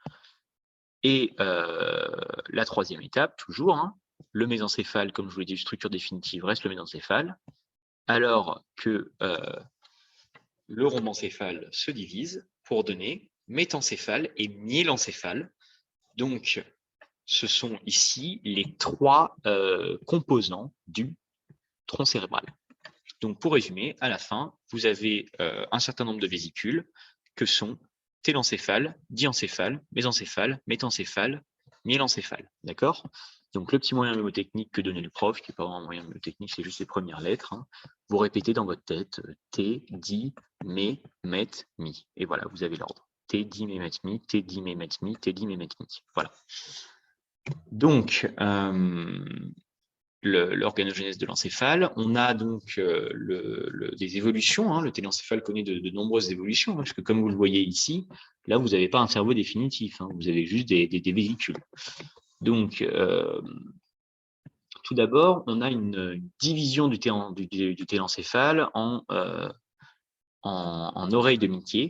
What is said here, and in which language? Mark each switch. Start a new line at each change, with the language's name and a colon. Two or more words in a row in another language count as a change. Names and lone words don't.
French: Et la troisième étape, toujours, hein, le mésencéphale, comme je vous l'ai dit, structure définitive, reste le mésencéphale, alors que le rhombencéphale se divise pour donner métencéphale et myélencéphale. Donc, ce sont ici les trois composants du tronc cérébral. Donc, pour résumer, à la fin, vous avez un certain nombre de vésicules que sont télencéphale, diencéphale, mésencéphale, métencéphale, myélencéphale. D'accord? Donc, le petit moyen mnémotechnique que donnait le prof, qui n'est pas vraiment un moyen mnémotechnique, c'est juste les premières lettres. Hein. Vous répétez dans votre tête T, di, mé, met, mi. Et voilà, vous avez l'ordre. T, di, mé, met, mi, T, di, mé, met, mi, T, di, mé, met, mi. Voilà. Donc, l'organogénèse de l'encéphale. On a donc des évolutions. Hein. Le téléncéphale connaît de nombreuses évolutions, hein, parce que comme vous le voyez ici, là, vous n'avez pas un cerveau définitif. Hein. Vous avez juste des vésicules. Donc, tout d'abord, on a une division du téléncéphale en oreille de Mickier.